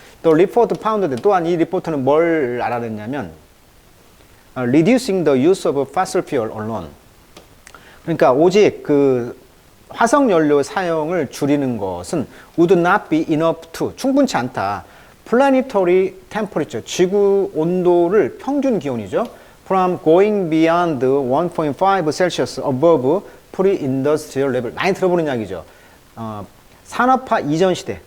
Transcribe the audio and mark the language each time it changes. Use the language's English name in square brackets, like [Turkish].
[Korean] 또 리포트 파운드인데 또한 이 리포트는 뭘 알아냈냐면 [English] reducing the use of fossil fuel alone. [Korean] 그러니까 오직 그 화석 연료 사용을 줄이는 것은 [English] would not be enough to, [Korean] 충분치 않다. [English] planetary temperature, [Korean] 지구 온도를 평균 기온이죠. [English] from going beyond 1.5 Celsius above pre-industrial level. [Korean] 많이 들어보는 이야기죠. 산업화 이전 시대.